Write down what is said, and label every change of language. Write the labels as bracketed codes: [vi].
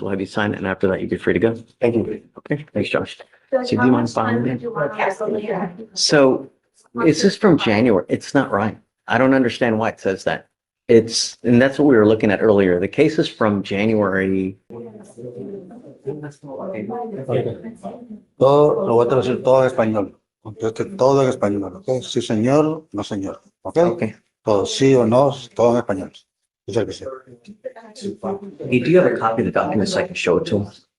[en] We'll have you sign it, and after that, you'll be free to go. Thank you. Okay, thanks, Josh. So do you mind following me? So is this from January? It's not right. I don't understand why it says that. And that's what we were looking at earlier. The case is from January. [es] Todo, lo voy a traducir todo en español. Conteste todo en español, ¿ok? Sí, señor, no, señor. ¿Ok? [en] Okay. [es] Todo sí o no, todo en español. Dice el que sea. [en] Hey, do you have a copy of the document so I can show it to him?